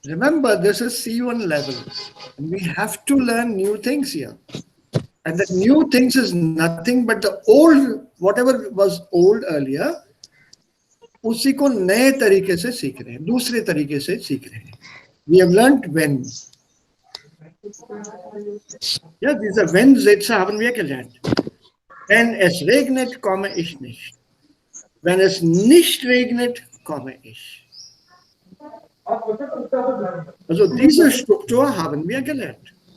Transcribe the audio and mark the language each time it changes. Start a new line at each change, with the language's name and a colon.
English: Remember, this is C1 level. And we have to learn new things here. And the new things is nothing but the old, whatever was old earlier,
Hindi: उसी को नए तरीके से सीख रहे हैं, दूसरे तरीके से सीख रहे हैं.
English: We have learned when.
German: Ja, diese Wenn-Sätze haben wir gelernt. Wenn es regnet, komme ich nicht. Wenn es nicht regnet, komme ich. Also diese Struktur haben wir gelernt.